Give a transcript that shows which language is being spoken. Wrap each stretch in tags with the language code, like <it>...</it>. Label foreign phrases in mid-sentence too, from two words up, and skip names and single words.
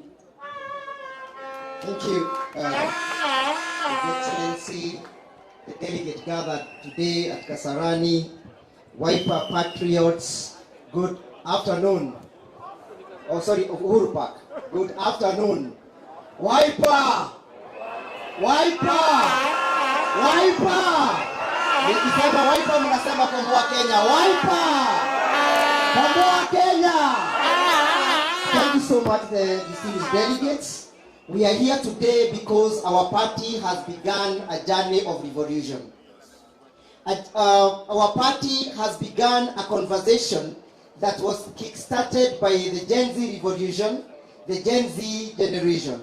<en>Thank you, His Excellency, the delegate gathered today at Kasarani, Wiper Patriots, good afternoon. Oh, sorry, Uhuru Park. Good afternoon. Wiper! Wiper! Wiper!</en> <sw>Nikisema Wiper mnasema komboa Kenya. Wiper! Komboa Kenya!</sw> <en>Thank you so much, the distinguished delegates. We are here today because our party has begun a journey of revolution. Our party has begun a conversation that was kick-started by the Gen Z revolution, the Gen Z generation.</en>